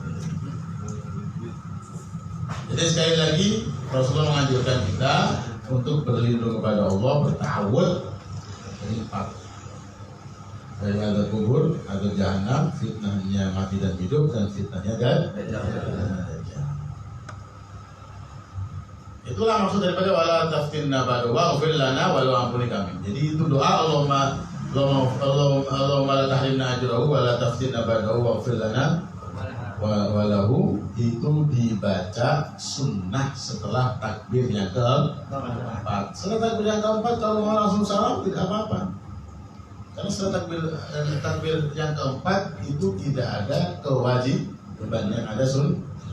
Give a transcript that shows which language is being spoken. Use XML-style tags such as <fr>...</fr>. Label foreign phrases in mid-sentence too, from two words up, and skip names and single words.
<id>Jadi sekali lagi Rasulullah menganjurkan kita untuk berlindung kepada Allah, bertawud dari 4. Dari azab kubur, azab jahanam, fitnahnya mati dan hidup, dan fitnahnya dajjal. Itulah maksud daripada</id> <ar>ولا تفتنا بعده واغفر لنا ولا</ar> <id>ampuni kami. Jadi itu doa</id> <ar>اللهم لا تحرمنا أجره ولا تفتنا بعده واغفر لنا وله,</ar> <id>itu dibaca sunnah setelah takbir yang keempat. Setelah takbir yang keempat kalau mau langsung salam tidak apa-apa. Karena setelah takbir yang keempat itu tidak ada kewajiban, yang ada sunnah.</id>